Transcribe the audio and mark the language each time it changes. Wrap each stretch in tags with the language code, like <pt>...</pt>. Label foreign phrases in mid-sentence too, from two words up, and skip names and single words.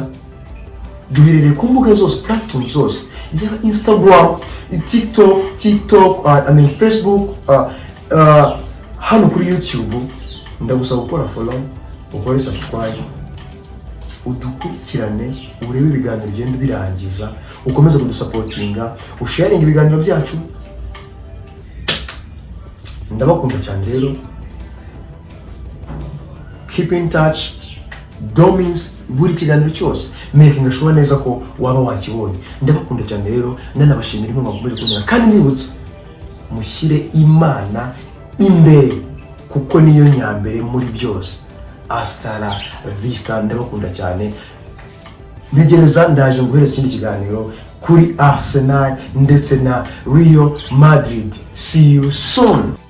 <rw>Duherereye ku mbuga zose, platform zose, ya Instagram, TikTok, Facebook, hano kuri YouTube. Ndagusaba gukora follow, ukore subscribe, udukurikirane, urebe ibiganiro ugenda birangiza, ukomeze kudusapotinga, usharinga ibiganiro byacu. Ndabakunda cyane rero.</rw> <en>Keep in touch.</en> <rw>Domins buri kiganiro cyose</rw> <en>making sure</en> <rw>neza ko waba wakibonye. Ndabakunda cyane rero, nanabashimira inkunga mukomeje kugira, kandi nibutse mushyire Imana imbere kuko niyo nyambere muri byose.</rw> <es>Hasta la vista.</es> <rw>Ndabakunda cyane. Ntegereza ndaje guhereza ikindi kiganiro kuri Arsenal ndetse na Real Madrid.</rw> <en>See you soon.</en>